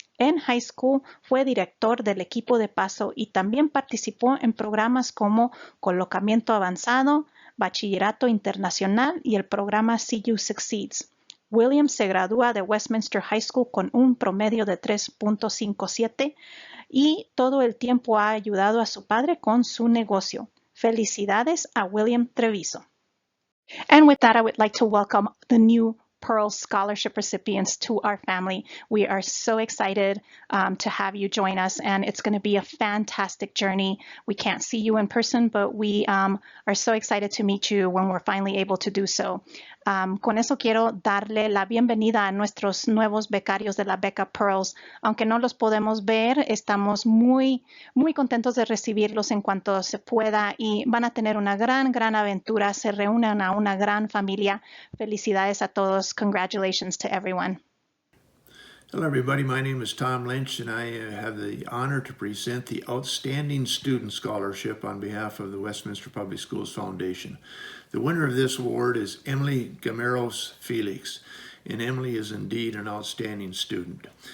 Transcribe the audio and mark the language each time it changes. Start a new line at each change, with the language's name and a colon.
Spanish: En high school fue director del equipo de paso y también participó en programas como Colocamiento Avanzado, Bachillerato Internacional y el programa CU Succeeds. William se gradúa de Westminster High School con un promedio de 3.57 y todo el tiempo ha ayudado a su padre con su negocio. Felicidades a William Treviso.
English: And with that, I would like to welcome the new Pearl Scholarship recipients to our family. We are so excited to have you join us, and it's going to be a fantastic journey. We can't see you in person, but we are so excited to meet you when we're finally able to do so.
Spanish: Con eso quiero darle la bienvenida a nuestros nuevos becarios de la beca Pearls. Aunque no los podemos ver, estamos muy contentos de recibirlos en cuanto se pueda y van a tener una gran aventura. Se reúnen a una gran familia. Felicidades a todos.
English: Congratulations to everyone. Hello everybody, my name is Tom Lynch and I have the honor to present the Outstanding Student Scholarship on behalf of the Westminster Public Schools Foundation. The winner of this award is Emily Gameros Felix, and Emily is indeed an outstanding student.